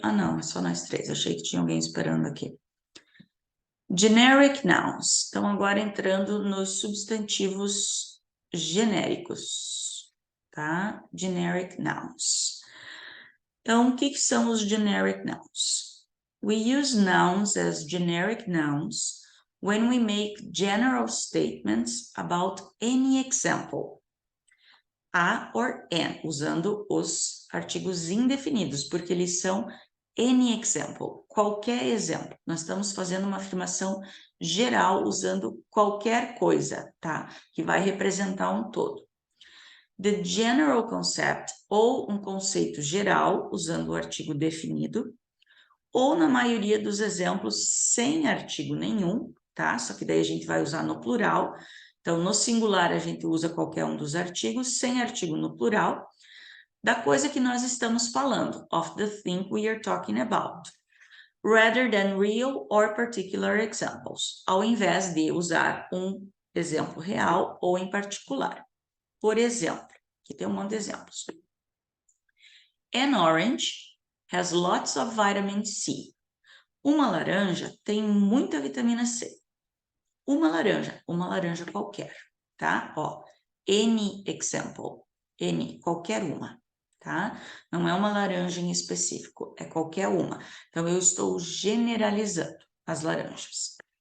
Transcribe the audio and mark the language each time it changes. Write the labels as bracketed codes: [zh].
[pt] Ah, não, é só nós três. Achei que tinha alguém esperando aqui. Generic nouns. Então, agora entrando nos substantivos genéricos, tá? Generic nouns. Então, o que são os generic nouns? [en] We use nouns as generic nouns when we make general statements about any example. [pt] A or an, usando os artigos indefinidos, porque eles são any example, qualquer exemplo. Nós estamos fazendo uma afirmação geral usando qualquer coisa, tá? Que vai representar um todo. [en] The general concept, [pt] ou um conceito geral, usando o artigo definido, ou na maioria dos exemplos sem artigo nenhum, tá? Só que daí a gente vai usar no plural. Então, no singular a gente usa qualquer um dos artigos, sem artigo no plural, da coisa que nós estamos falando, [en] of the thing we are talking about, rather than real or particular examples, [pt] ao invés de usar um exemplo real ou em particular. Por exemplo, aqui tem um monte de exemplos. [en] An orange has lots of vitamin C. [pt] Uma laranja tem muita vitamina C. Uma laranja qualquer, tá? Ó, any example, any, qualquer uma, tá? Não é uma laranja em específico, é qualquer uma. Então, eu estou generalizando as laranjas.